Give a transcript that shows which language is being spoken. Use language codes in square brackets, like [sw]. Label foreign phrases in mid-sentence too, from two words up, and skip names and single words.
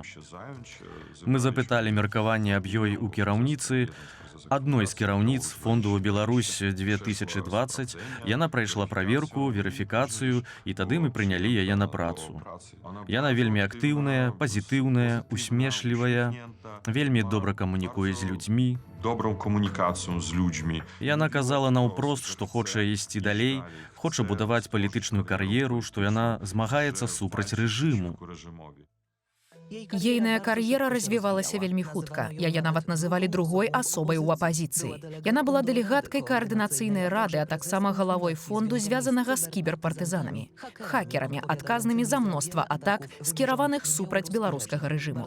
[be] Мы запыталі меркаванне аб ёй у кіраўніцы, адной з кіраўніц фонду «Беларусь 2020». Яна прайшла праверку, верыфікацыю, і тады мы прынялі яе на працу. Яна вельмі актыўная, пазітыўная, усмешлівая, вельмі добра камунікуе з людзьмі. [pl] Добрą komunikacją z ludźmi. [be] Яна казала наўпрост, што хоча ісці далей, хоча будаваць палітычную кар'еру, што яна змагаецца супраць рэжыму. Ейная кар'ера развівалася вельмі хутка. Яе нават называлі другой асобай у апазіцыі. Яна была дэлегаткай каардынацыйнай рады, а таксама галавой фонду, звязанага з кіберпартызанамі, хакерамі, адказнымі за мноства атак, скіраваных супраць беларускага рэжыму.